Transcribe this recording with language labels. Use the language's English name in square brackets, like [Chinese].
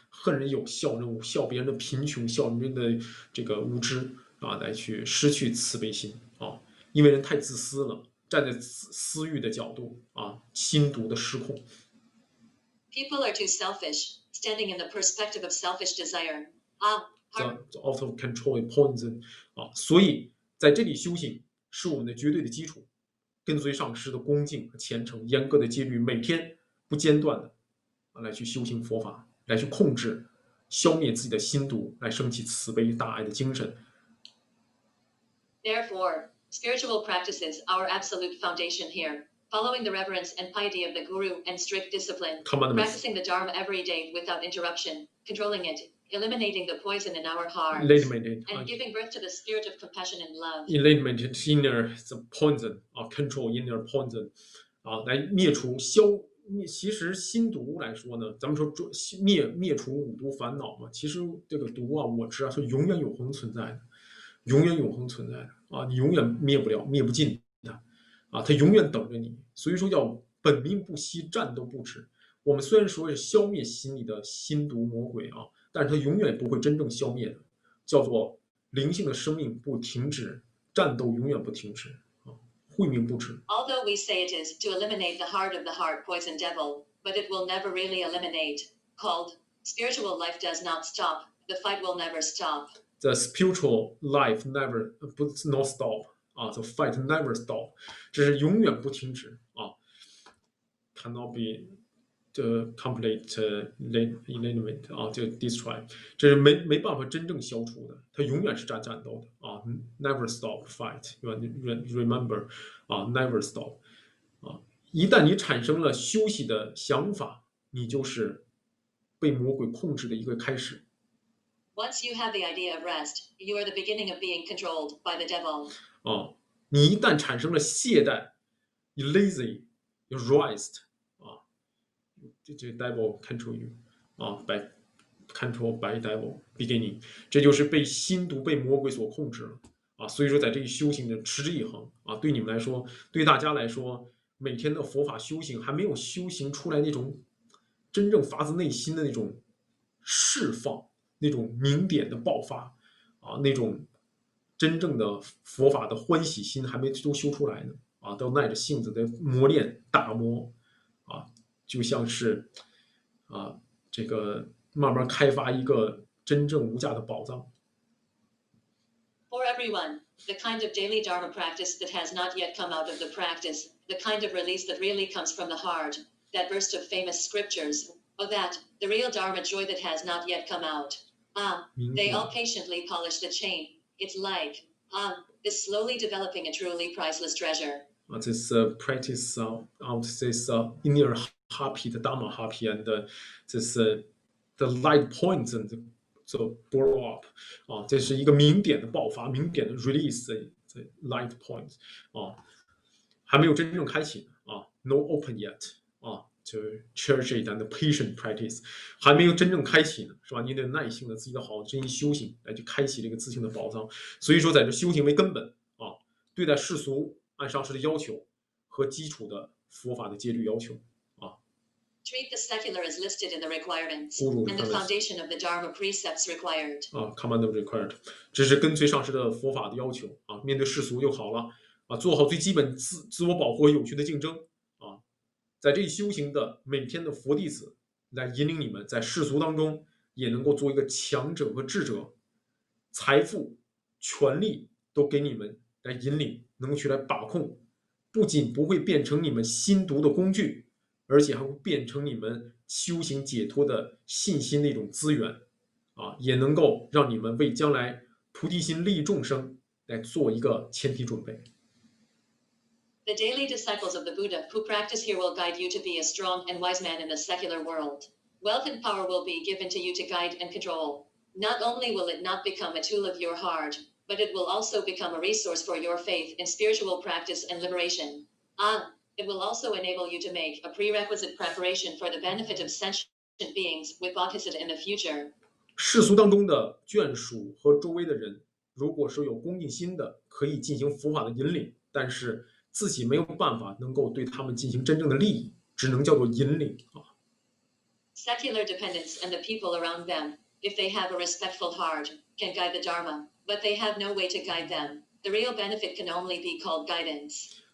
[Chinese] 恨人有，笑人无，笑别人的贫穷，笑别人的这个无知来去失去慈悲心因为人太自私了，站在私欲的角度心毒的失控。 [English] People are too selfish, standing in the perspective of selfish desire. Out of control poison [Chinese] 所以在这里修行是我们的绝对的基础，跟随上师的恭敬和虔诚，严格的戒律，每天不间断的来去修行佛法。来去控制、消灭自己的心毒，来升起慈悲大爱的精神。 [English] Therefore, spiritual practices are our absolute foundation here. Following the reverence and piety of the Guru and strict discipline, practicing the Dharma every day without interruption, controlling it, eliminating the poison in our hearts, and giving birth to the spirit of compassion and love. Eliminate inner the poison control inner poison [Chinese] 来灭除其实心毒来说呢，咱们说灭除五毒烦恼嘛，其实这个毒我知是永远永恒存在的，永远永恒存在的你永远灭不了、灭不尽的它永远等着你。所以说要本命不息，战斗不止。我们虽然说是消灭心里的心毒魔鬼但是它永远不会真正消灭的，叫做灵性的生命不停止，战斗永远不停止。 [English] Although we say it is to eliminate the heart of the heart poison devil, but it will never really eliminate. Called spiritual life does not stop. The fight will never stop. The spiritual life never not stop. The fight never stop. [Chinese] 这是永远不停止 [English] cannot be complete eliminate [Chinese] 就 [English] destroy， [Chinese] 这是没办法真正消除的，它永远是战斗的 [English] never stop fight remember never stop [Chinese] 一旦你产生了休息的想法，你就是被魔鬼控制的一个开始。 [English] Once you have the idea of rest, you are the beginning of being controlled by the devil. [Chinese] 你一旦产生了懈怠 [English] you lazy you rest [Chinese] 这 [English] devil control you by devil beginning， [Chinese] 这就是被心毒被魔鬼所控制了所以说在这一修行的持之以恒对你们来说，对大家来说，每天的佛法修行还没有修行出来那种真正发自内心的那种释放，那种明点的爆发那种真正的佛法的欢喜心还没都修出来呢都耐着性子在磨练打磨就像是这个慢慢开发一个真正无价的宝藏。 [English] For everyone, the kind of daily Dharma practice that has not yet come out of the practice, the kind of release that really comes from the heart, that burst of famous scriptures, that, the real Dharma joy that has not yet come out. They all patiently polish the chain. It's like, this slowly developing a truly priceless treasure. This practice of this inner happy, the Dharma happy, and this the light points and the blow up [Chinese] 这是一个明点的爆发，明点的 [English] release the light points [Chinese] 还没有真正开启 [English] no open yet to cherish it and patient practice [Chinese] 还没有真正开启呢，是吧？你得耐心的自己的好真心修行来去开启这个自性的宝藏。所以说，在这修行为根本对待世俗按上师的要求和基础的佛法的戒律要求 [English] Treat the secular as listed in the requirements, and the foundation of the Dharma precepts required. Command required， [Chinese] 这是跟随上师的佛法的要求面对世俗就好了做好最基本自我保护和有序的竞争在这一修行的每天的佛弟子来引领你们在世俗当中也能够做一个强者和智者，财富、权力都给你们来引领，能够去来把控，不仅不会变成你们心毒的工具。而且还会变成你们修行解脱的信心的一种资源也能够让你们为将来菩提心利益众生来做一个前提准备。 [English] The daily disciples of the Buddha who practice here will guide you to be a strong and wise man in the secular world. Wealth and power will be given to you to guide and control. Not only will it not become a tool of your heart, but it will also become a resource for your faith in spiritual practice and liberation. It will also enable you to make a prerequisite preparation for the benefit of sentient beings with bodhisattva in the future. [Chinese] 世俗当中的眷属和周围的人，如果是有恭敬心的，可以进行佛法的引领，但是自己没有办法能够对他们进行真正的利益，只能叫做引领 [English] Secular dependents and the people around them, if they have a respectful heart, can guide the Dharma, but they have no way to guide them. The real benefit can only be called guidance.